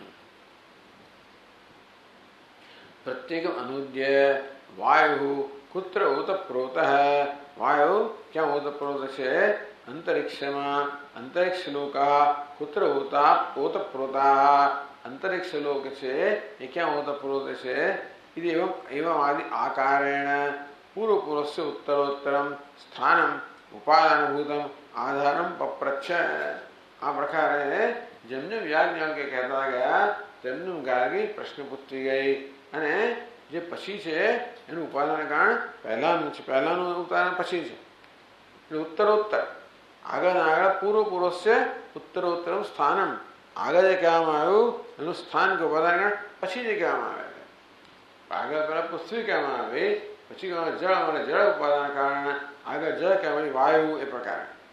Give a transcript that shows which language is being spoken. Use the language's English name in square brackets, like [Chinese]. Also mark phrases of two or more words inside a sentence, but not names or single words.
[Sanskrit] प्रत्येकम अनुद्य वायु कुत्र ओतप्रोत. [Gujarati] વાયુ ક્યાં ઓતપ્રોત છે? અંતરિક્ષમાં. [Sanskrit] अंतरिक्ष लोका कुत्र ओतप्रोता. [Gujarati] અંતરિક્ષ લોક છે એ ક્યાં ઓતપ્રોત છે? [Sanskrit] इति एवं आदि आकारेण पूर्वपूर्वस्य उत्तरोत्तरं स्थानम उपादानभूतम आधारम पप्रच्छ. [Gujarati] આ પ્રકારે જેમ જેમ યાજ્ઞવલ્ક્ય કહેતા ગયા તેમ ગાર્ગી પ્રશ્ન પૂછતી ગઈ અને જે પછી છે એનું ઉપાદાન કારણ પહેલાનું છે, પહેલાનું ઉપાદાન પછી છે એટલે ઉત્તરોત્તર આગળ આગળ [Sanskrit] पूर्वपूर्वस्य उत्तरोत्तरम स्थानम [Gujarati] આગળ જે કહેવામાં આવ્યું એનું સ્થાન કે ઉપાદાન કારણ પછી જે કહેવામાં આવે આગળ પહેલા પૃથ્વી કહેવામાં આવે પછી જળ અને જળ ઉપાદાન કારણ આગળ જળ કહેવાય વાયુ એ પ્રકારે